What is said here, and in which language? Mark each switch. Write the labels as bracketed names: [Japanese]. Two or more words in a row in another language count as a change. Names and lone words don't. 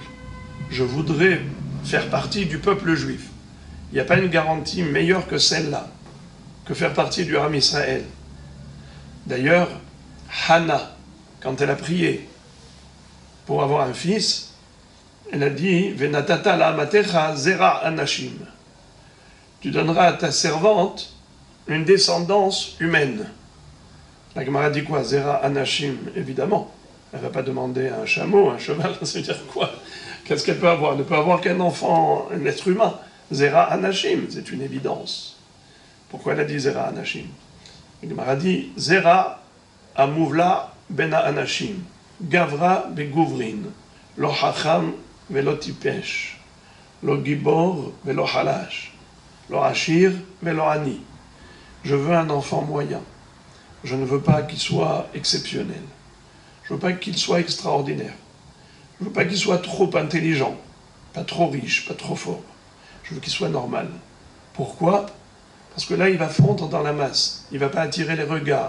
[French] Je voudrais faire partie du peuple juif. Il n'y a pas une garantie meilleure que celle-là, que faire partie du [Hebrew] עם ישראל. [French] D'ailleurs, Hannah, quand elle a prié pour avoir un fils, elle a dit « [Hebrew] ונתתה לאמתך זרע אנשים [French] » Tu donneras à ta servante une descendance humaine. La Gemara dit quoi? [Hebrew] זרע אנשים, [French] évidemment. Elle ne va pas demander un chameau, un cheval, ça veut dire quoi? Qu'est-ce qu'elle peut avoir? Elle ne peut avoir qu'un enfant, un être humain. [Hebrew] זרע אנשים, [French] c'est une évidence. Pourquoi elle a dit [Hebrew] זרע אנשים? [French] La Gemara dit [Hebrew] זרע המובלע בין אנשים גברא בגוברין לא חכם ולא טיפש לא גיבור ולא חלש לא עשיר ולא עני. [French] Je veux un enfant moyen, je ne veux pas qu'il soit exceptionnel. Je ne veux pas qu'il soit extraordinaire. Je ne veux pas qu'il soit trop intelligent, pas trop riche, pas trop fort. Je veux qu'il soit normal. Pourquoi? Parce que là, il va fondre dans la masse. Il ne va pas attirer les regards.